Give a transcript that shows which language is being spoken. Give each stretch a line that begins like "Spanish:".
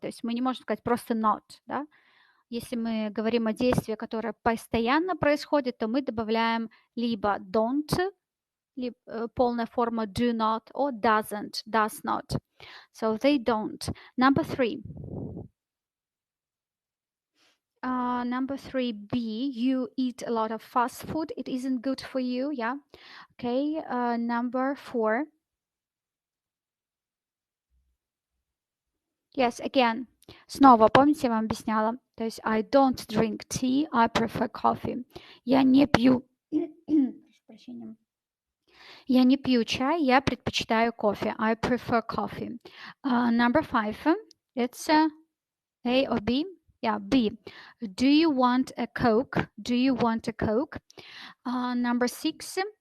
Russian: То есть мы не можем сказать просто not, да. Если мы говорим о действии, которое постоянно происходит, то мы добавляем либо don't, либо полная форма do not,
English: or doesn't, does not. So they don't. Number 3. Number 3B, you eat a lot of fast food. It isn't good for you, yeah. Okay, number 4. Yes, again,
Russian: снова, помните, я вам объясняла? То есть
English: I don't drink tea, I prefer coffee.
Russian: Я не пью, прошу прощения. Я не пью чай, я предпочитаю кофе.
English: I prefer coffee. Number 5, it's A or B? Yeah, B. Do you want a Coke? Do you want a Coke? Number 6.